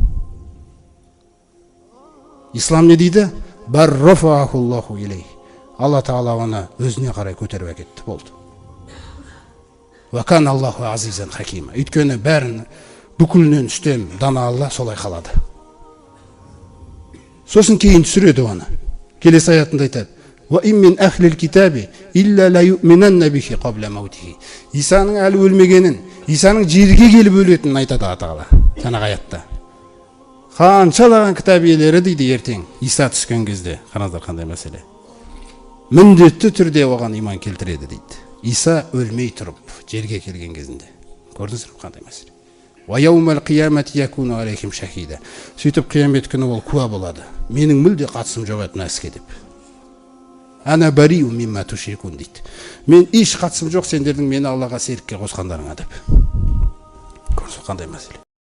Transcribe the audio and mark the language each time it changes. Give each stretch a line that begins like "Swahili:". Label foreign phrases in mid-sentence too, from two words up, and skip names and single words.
Kazakh: Ислам не дейді?
Arabic: بل رفعه الله إليه.
Kazakh: Алла Тағала оны өзіне қарай көтеріп әкетті, болды.
Arabic: وكان الله عزيزا حكيما.
Kazakh: Өйткені бәрін бүкілінен үстем дана Алла солай қалады. Сосын кейін түсіреді оны. Келесі аятында айтады:
Arabic: "وإن من أهل الكتاب إلا ليؤمنن به قبل موته."
Kazakh: Исаның әлі өлмегенін, Исаның жерге келіп өлетінін айтады Алла Тағала. Жаңағы аятта. Қаншалаған кітап иелері дейді ертең Иса түскен кезде. Қараңыздар қандай мәселе. Міндетті түрде оған иман келтіреді дейді. Иса өлмей тұрып жерге келген кезінде. Көрдіңіздер қандай мәселе.
Arabic: ويوم القيامة يكون عليهم شهيدا.
Kazakh: Сөйтіп қиямет күні ол куә болады. Менің мүлде қатысым жоқ еді мына іске деп.
Arabic: أنا بريء مما تشركون дейді.
Kazakh: Мен еш қатысым жоқ сендердің мені Аллаға серікке қосқандарыңа деп. Көрдіңіз қандай мәселе.